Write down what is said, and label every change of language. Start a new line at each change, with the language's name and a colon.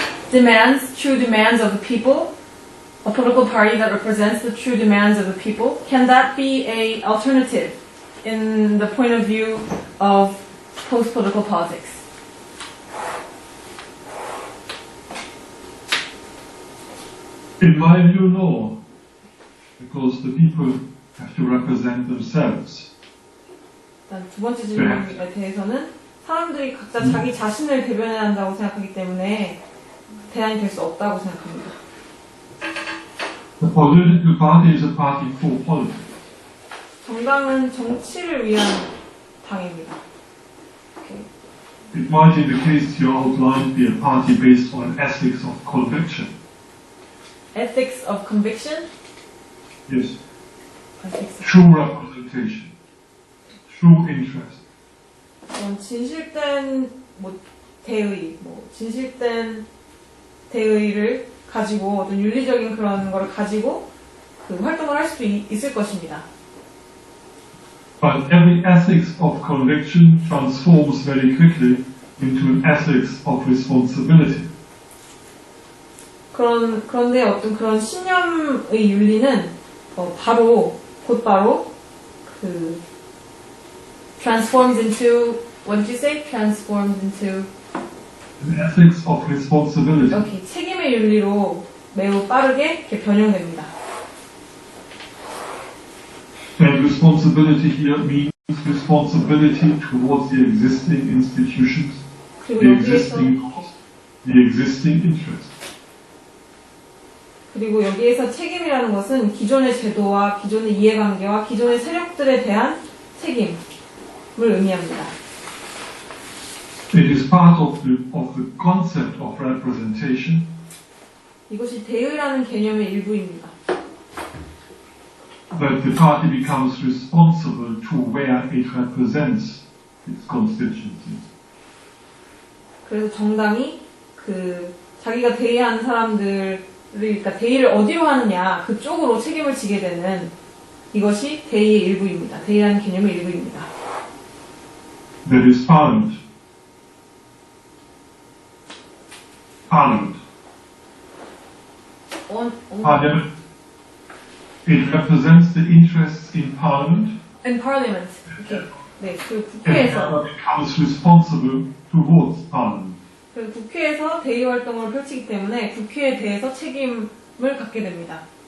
English: demands of the people, a political party that represents the true demands of the people, can that be an alternative in the point of view of post-political politics? In my view, no, because the people have to represent themselves.
Korean: 일단 두 번째 질문에 대해서는 사람들이 각자 자기 자신을 대변해야 한다고 생각하기 때문에 대안이 될 수 없다고 생각합니다.
English: A political party is a party for politics.
Korean: 정당은 정치를 위한 당입니다. 오케이.
English: It might, in the case you outlined, be a party based on ethics of conviction. Ethics of conviction? Yes. Ethics of True representation. True interest.
Korean: 진실된 대의, 진실된 대의를 가지고 어떤 윤리적인 그런 거를 가지고 그 활동을 할 수도 있을 것입니다.
English: But every ethics of conviction transforms very quickly into an ethics of responsibility.
Korean: 그런데 어떤 그런 신념의 윤리는 곧바로 그
English: transforms into, what did you say? Transforms into An ethics of responsibility.
Korean: 이렇게 책임의 윤리로 매우 빠르게 이렇게 변형됩니다.
English: And responsibility here means responsibility towards the existing institutions,
Korean: 그리고
English: the
Korean: 여기에서
English: existing laws, the existing interests.
Korean: 그리고 여기에서 책임이라는 것은 기존의 제도와 기존의 이해관계와 기존의 세력들에 대한 책임을 의미합니다.
English: It is part of the concept of representation.
Korean: 이것이 대의라는 개념의 일부입니다.
English: That the party becomes responsible to where it represents its constituencies.
Korean: 그래서 정당이 그 자기가 대의하는 사람들을, 그러니까 대의를 어디로 하느냐 그쪽으로 책임을 지게 되는 이것이 대의의 일부입니다. 대의라는 개념의 일부입니다.
English: That is Parliament. Parliament. Parliament. It represents the interests in Parliament. In Parliament.
Korean: 이렇게. 네, 그
English: And
Korean: 국회에서.
English: becomes responsible towards Parliament.
Korean: 그 국회에서 대의 활동을 펼치기 때문에 국회에 대해서 책임을 갖게 됩니다.